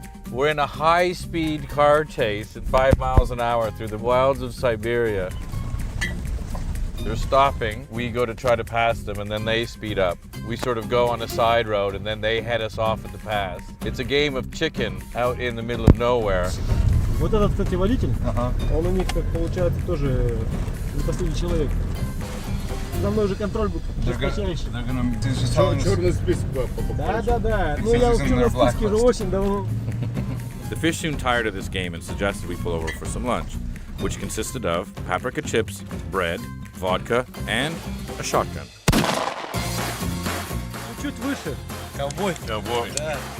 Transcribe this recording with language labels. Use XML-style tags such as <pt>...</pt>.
<en>We're in a high-speed car chase at 5 miles an hour through the wilds of Siberia. They're stopping. We go to try to pass them, and then they speed up. We sort of go on a side road, and then they head us off at the pass. It's a game of chicken out in the middle of nowhere.</en> <ru>Вот этот, кстати, водитель, он у них, как получается, тоже не последний человек. За мной же контроль будет жесточайший. Черный список попадает. Да. Ну, я в черном списке уже очень давно.</ru> <en>The fish soon tired of this game and suggested we pull over for some lunch, which consisted of paprika chips, bread, vodka, and a shotgun.</en> <ru>Чуть выше. Ковбой. Ковбой. Да.</ru>